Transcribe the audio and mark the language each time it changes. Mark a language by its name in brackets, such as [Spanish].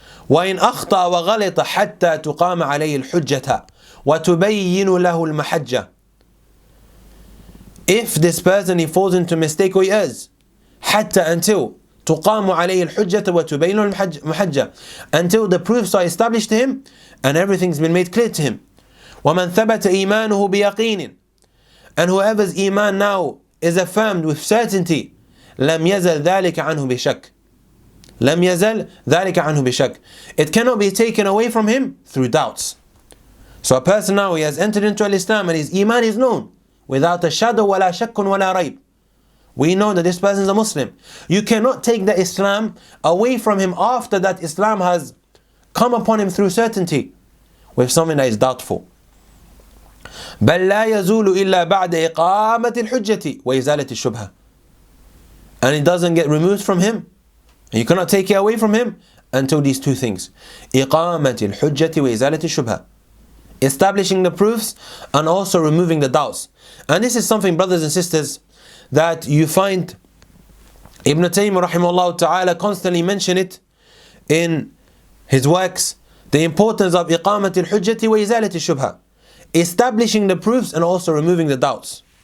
[Arabic] وَإِنْ أَخْطَأَ وَغَلِطَ حَتَّى تُقَامَ عَلَيْهِ الْحُجَّةَ وَتُبَيِّنُ لَهُ الْمَحَجَّةِ. [English] If this person, he falls into mistake or he errs, [Arabic] حتى, [English] until [Arabic] تقام عليه الحجة وتبين المحجة, [English] until the proofs are established to him and everything's been made clear to him. [Arabic] وَمَنْ ثَبَتَ إِيمَانُهُ بِيَقِينٍ, [English] and whoever's iman now is affirmed with certainty, [Arabic] لَمْ يَزَلْ ذَلِكَ عَنْهُ بِشَكٍ. لَمْ يَزَلْ ذَلِكَ عَنْهُ بِشَكٍ. [English] It cannot be taken away from him through doubts. So a person now, he has entered into Islam and his iman is known without a shadow, [Arabic] وَلَا شَكٌ وَلَا رَيْبٍ. [English] We know that this person is a Muslim. You cannot take the Islam away from him after that Islam has come upon him through certainty with something that is doubtful. [Arabic] بل لا يزول إلا بعد إقامة الحجة وإزالة الشبهة. [English] And it doesn't get removed from him, and you cannot take it away from him until these two things: [Arabic] إقامة الحجة وإزالة الشبهة, [English] establishing the proofs and also removing the doubts. And this is something, brothers and sisters, that you find Ibn Taymiyyah rahimahullah ta'ala constantly mention it in his works, the importance of [Arabic] إقامة الحجة وإزالة الشبهة, [English] establishing the proofs and also removing the doubts.